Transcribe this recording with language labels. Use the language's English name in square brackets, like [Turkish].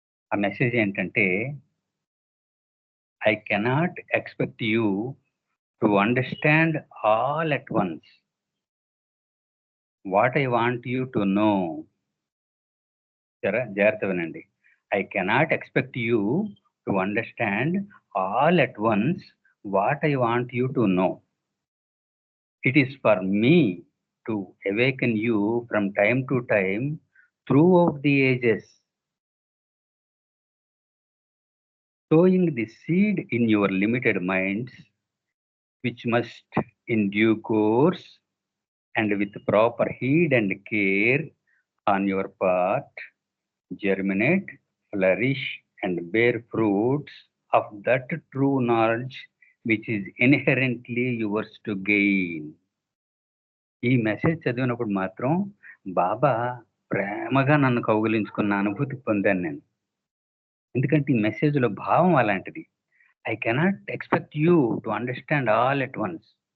[Telugu] ఆ మెసేజ్ ఏంటంటే, [English] I cannot expect you to understand all at once what I want you to know. [Telugu] జాగ్రత్త వినండి. [English] I cannot expect you to understand all at once what I want you to know. It is for me to awaken you from time to time throughout the ages, sowing the seed in your limited minds, which must in due course and with proper heed and care on your part germinate, flourish and bear fruits of that true knowledge which is inherently yours to gain. [Telugu] ఈ message చదివినప్పుడు మాత్రం బాబా ప్రేమగా నన్ను కౌగిలించుకున్న అనుభూతి పొందాను నేను. ఎందుకంటే ఈ మెసేజ్లో భావం అలాంటిది. [English] I cannot expect you to understand all at once.